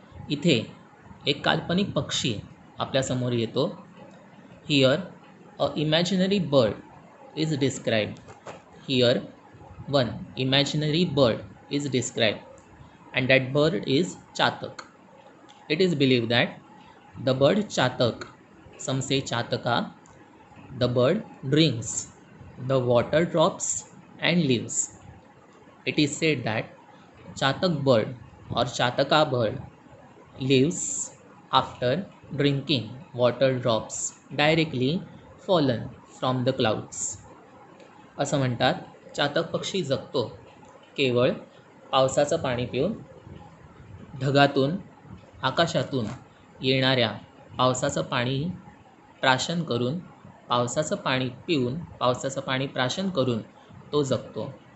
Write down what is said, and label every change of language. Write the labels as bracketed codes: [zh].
[mr] इथे एक काल्पनिक पक्षी आपल्यासमोर येतो. [en] Here a imaginary bird is described. Here one imaginary bird is described and that bird is Chatak. It is believed that the bird Chatak, some say Chataka, the bird drinks the water drops and lives. It is said that Chatak bird or Chataka bird lives after drinking water drops directly fallen from the clouds. [mr] असं म्हणतात चातक पक्षी जगतो केवळ पावसाचं पाणी पिऊन, ढगातून, आकाशातून येणाऱ्या पावसाचं पाणी प्राशन करून, पावसाचं पाणी पिऊन, पावसाचं पाणी प्राशन करून तो जगतो.